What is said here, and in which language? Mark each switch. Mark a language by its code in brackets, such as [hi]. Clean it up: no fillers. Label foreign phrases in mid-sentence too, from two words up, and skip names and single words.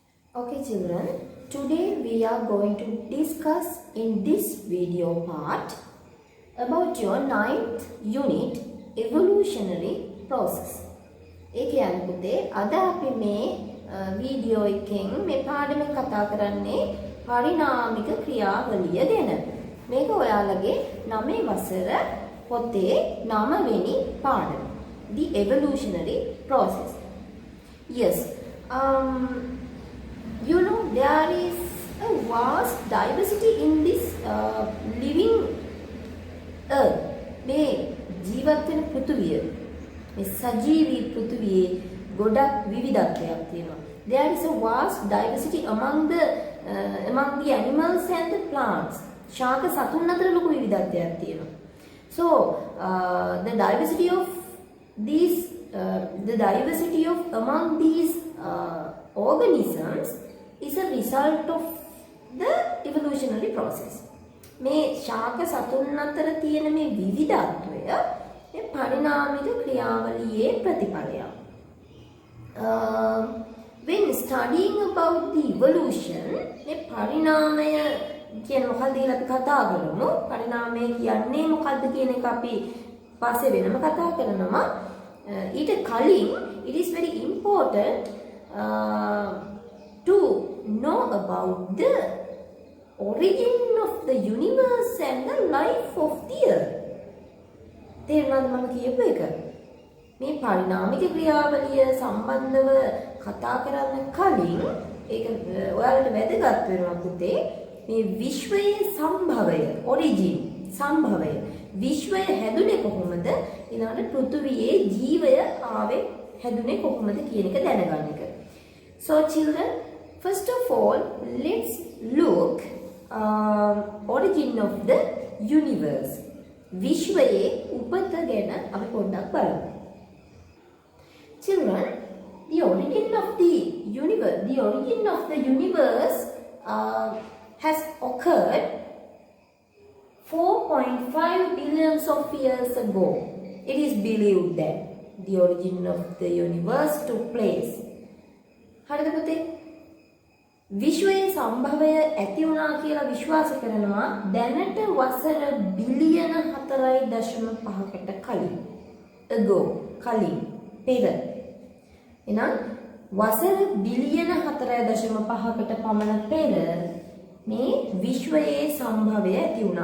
[en] Okay children, today we are going to discuss in this video part about your ninth unit evolutionary process. [si] ඒ කියන්නේ පුතේ අද අපි මේ වීඩියෝ එකෙන් මේ පාඩමෙන් කතා කරන්නේ පරිණාමික ක්‍රියාවලිය ගැන. මේක ඔයාලගේ 9 වසර පොතේ 9 වෙනි පාඩම. [en] The evolutionary process. Yes. You know, there is a vast diversity in this living earth. [si] මේ ජීවත් වෙන පෘථුවිය, මේ සජීවී පෘථුවියේ ගොඩක් විවිධත්වයක් තියෙනවා. [en] There is a vast diversity among the animals and the plants. [si] ශාක සතුන් අතර ලොකු විවිධත්වයක් තියෙනවා. [en] So the diversity of among these organisms is a result of the evolutionary process. [si] මේ ශාක සතුන් අතර තියෙන මේ විවිධත්වය මේ පරිණාමික ක්‍රියාවලියේ ප්‍රතිඵලයක්. [en] When studying about the evolution, [si] මේ පරිණාමය කියන මොකක්ද කියලා අපි කතා කරමු. පරිණාමය කියන්නේ මොකක්ද කියන එක අපි පස්සේ වෙනම කතා කරනවා. ඊට කලින් [en] it is very important to know about the origin of the universe and the life of the earth. [si] තේරුණාද මම කියපු එක? මේ පරිණාමික ක්‍රියාවලිය සම්බන්ධව කතා කරන්න කලින් ඒක ඔයාලට වැදගත් වෙනවා පුතේ. මේ විශ්වයේ සම්භවය, origin, සම්භවය. විශ්වය හැදුනේ කොහොමද? ඊළඟට පෘථුවියේ ජීවය ආවේ හැදුනේ කොහොමද කියන එක දැනගන්න එක. [en] So children, first of all, let's look origin of the universe. [si] විශ්වයේ උපත ගැන අපි පොඩ්ඩක් බලමු. [en] Children, the origin of the universe has occurred 4.5 billions of years ago. It is believed that the origin of the universe took place. [si] හරිද පුතේ? විශ්වයේ සම්භවය ඇති වුණා කියලා විශ්වාස කරනවා දැනට වසර බිලියන 4.5කට කලින්. ago, කලින්, පෙර. එහෙනම් වසර බිලියන 4.5කට පමණ පෙර මේ විශ්වයේ සම්භවය ඇති වුණා.